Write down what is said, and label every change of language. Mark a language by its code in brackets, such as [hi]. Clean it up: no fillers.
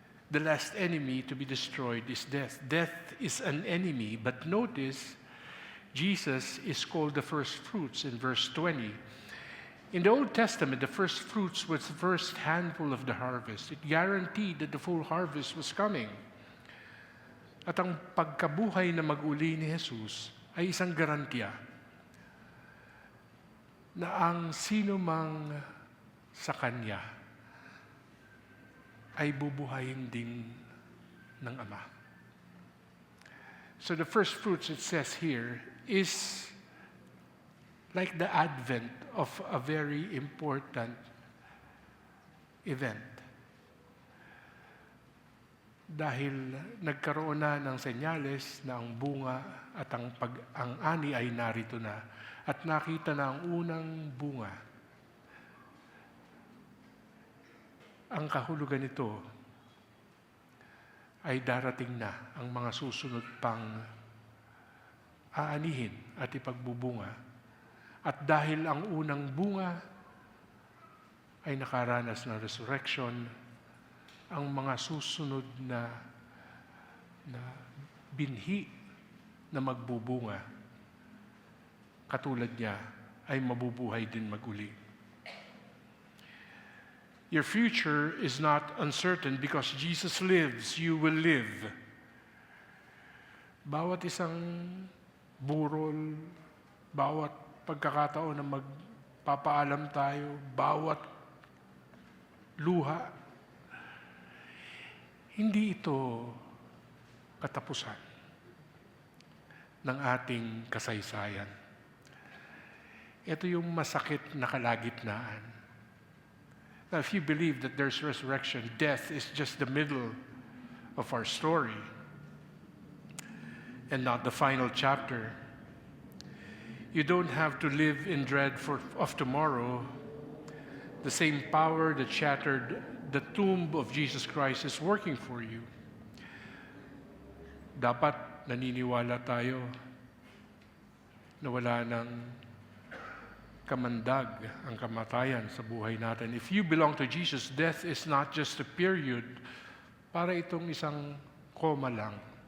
[en] The last enemy to be destroyed is death. Death is an enemy, but notice, Jesus is called the first fruits in verse 20. In the Old Testament, the first fruits was the first handful of the harvest. It guaranteed that the full harvest was coming. [tl] At ang pagkabuhay na mag-uli ni Jesus ay isang garantiya na ang sino mang sa Kanya ay bubuhayin din ng Ama. [en] So the first fruits, it says here, is like the advent of a very important event. [tl] Dahil nagkaroon na ng senyales na ang bunga at ang ani ay narito na at nakita na ang unang bunga ang kahulugan nito ay darating na ang mga susunod pang aanihin at ipagbubunga. At dahil ang unang bunga ay nakaranas ng resurrection, ang mga susunod na binhi na magbubunga, katulad niya, ay mabubuhay din maguli. [en] Your future is not uncertain because Jesus lives, you will live. [tl] Bawat isang burol, bawat pagkakataon na magpapaalam tayo, bawat luha, hindi ito katapusan ng ating kasaysayan. Ito yung masakit na kalagitnaan. [en] Now, if you believe that there's resurrection, death is just the middle of our story and not the final chapter. You don't have to live in dread of tomorrow. The same power that shattered the tomb of Jesus Christ is working for you. [tl] Dapat naniniwala tayo na wala ng kamandag ang kamatayan sa buhay natin. [en] If you belong to Jesus, death is not just a period, [tl] para itong isang koma lang.